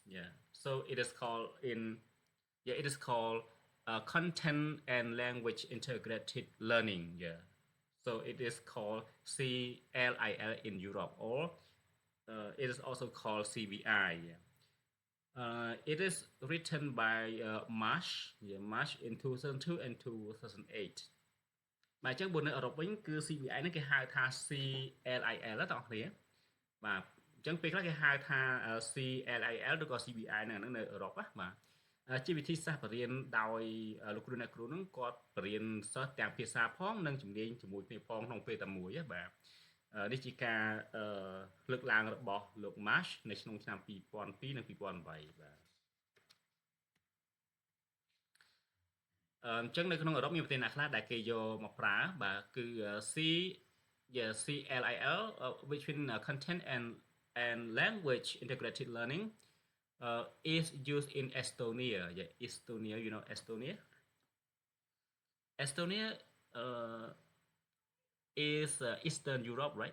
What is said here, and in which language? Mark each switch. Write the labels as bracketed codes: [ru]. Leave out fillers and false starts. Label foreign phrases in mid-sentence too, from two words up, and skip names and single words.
[en] Yeah, so it is called in yeah it is called content and language integrated learning. Yeah, so it is called CLIL in Europe, or it is also called CBI. Yeah. It is written by Marsh, yeah, Marsh in 2002 and 2008. [km] បាទអញ្ចឹងបើនៅអឺរ៉ុបវិញគឺ CBI ហ្នឹងគេហៅថា CLIL តោះគ្នាបាទអញ្ចឹងពេលខ្លះគេហៅថា CLIL ឬក៏ CBI ហ្នឹងនៅអឺរ៉ុបណាបាទជាវិធីសាស្ត្របរៀនដោយលោកគ្រូអ្នកគ្រូហ្នឹងគាត់បរៀនសិស្សទាំងភាសាផងនិងជំនាញជាមួយគ្នាផងក្នុងពេលតែមួយបាទនេះជាការលើកឡើងរបស់លោក Marsh នៅក្នុងឆ្នាំ2002និង2008បាទ អញ្ចឹងនៅក្នុងអឺរ៉ុបមានប្រទេសណាខ្លះដែលគេយកមកប្រើបាទគឺ [en] C yeah CLIL which mean content and language integrated learning is used in Estonia. Yeah, Estonia, you know Estonia. Estonia is Eastern Europe, right?